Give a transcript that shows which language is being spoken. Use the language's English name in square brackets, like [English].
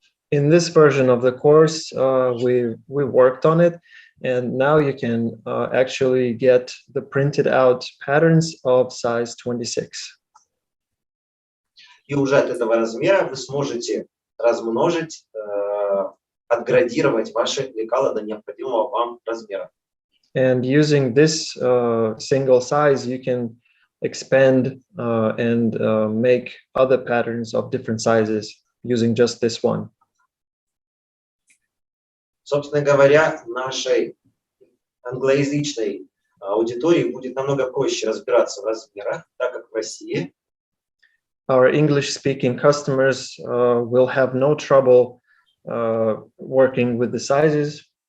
[English] In this version of the course, we worked on it, and now you can actually get the printed out patterns of size 26. [Russian] И уже от этого размера вы сможете размножить, отградировать ваши лекала до необходимого вам размера. [English] And using this single size, you can expand and make other patterns of different sizes using just this one. [Russian] Собственно говоря, нашей англоязычной аудитории будет намного проще разбираться в размерах, так как в России [English] Our English-speaking customers will have no trouble working with the sizes.